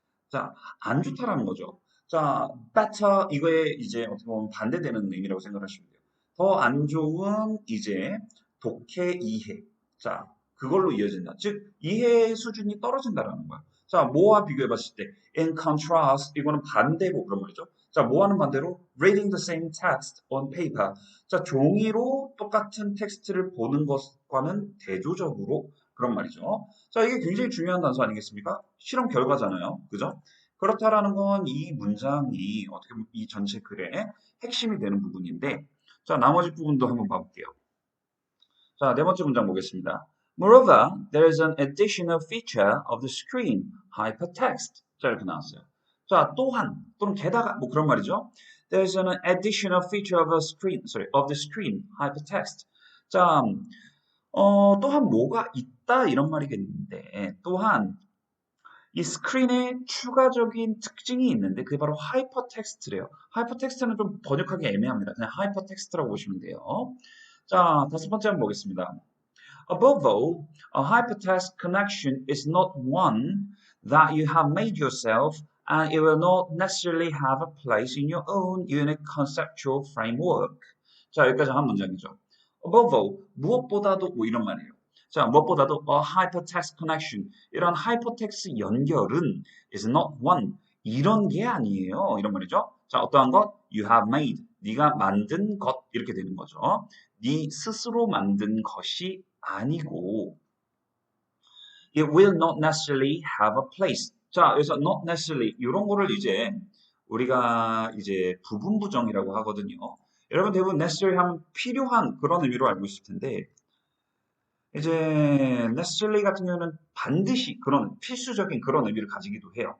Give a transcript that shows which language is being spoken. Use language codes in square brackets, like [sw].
[ko] 자, 안 좋다라는 거죠. 자, better 이거에 이제 어떻게 보면 반대되는 의미라고 생각하시면 돼요. 더 안 좋은 이제 독해 이해. 자, 그걸로 이어진다. 즉 이해 수준이 떨어진다라는 거야. 자, 뭐와 비교해 봤을 때 [en] in contrast [ko] 이거는 반대고 그런 말이죠. 자, 뭐와는 반대로 [en] reading the same text on paper. [ko] 자, 종이로 똑같은 텍스트를 보는 것과는 대조적으로 그런 말이죠. 자, 이게 굉장히 중요한 단서 아니겠습니까? 실험 결과잖아요. 그죠? 그렇다라는 건 이 문장이 어떻게 보면 이 전체 글의 핵심이 되는 부분인데, 자, 나머지 부분도 한번 봐볼게요. 자, 네 번째 문장 보겠습니다. [en] Moreover, there is an additional feature of the screen, hypertext. [ko] 자, 이렇게 나왔어요. 자, 또한, 또는 게다가, 뭐 그런 말이죠. [en] There is an additional feature of the screen, hypertext. [ko] 자, 또한 뭐가 있다 이런 말이겠는데 또한 이 스크린에 추가적인 특징이 있는데 그게 바로 하이퍼텍스트래요. 하이퍼텍스트는 좀 번역하기 애매합니다. 그냥 하이퍼텍스트라고 보시면 돼요. 자, 다섯 번째 한번 보겠습니다. [en] Above all, a hypertext connection is not one that you have made yourself and it will not necessarily have a place in your own unique conceptual framework. [ko] 자, 여기까지 한 문장이죠. [en] Above all, [ko] 무엇보다도 뭐 이런 말이에요. 자, 무엇보다도 [en] a hypertext connection, [ko] 이런 hypertext 연결은 [en] is not one, [ko] 이런 게 아니에요. 이런 말이죠. 자, 어떠한 것? [en] You have made, [ko] 네가 만든 것 이렇게 되는 거죠. 네 스스로 만든 것이 아니고 [en] it will not necessarily have a place. [ko] 자, 여기서 [en] not necessarily [ko] 이런 거를 이제 우리가 이제 부분 부정이라고 하거든요. 여러분 대부분 necessary 하면 필요한 그런 의미로 알고 있을 텐데 이제 necessarily 같은 경우는 반드시 그런 필수적인 그런 의미를 가지기도 해요.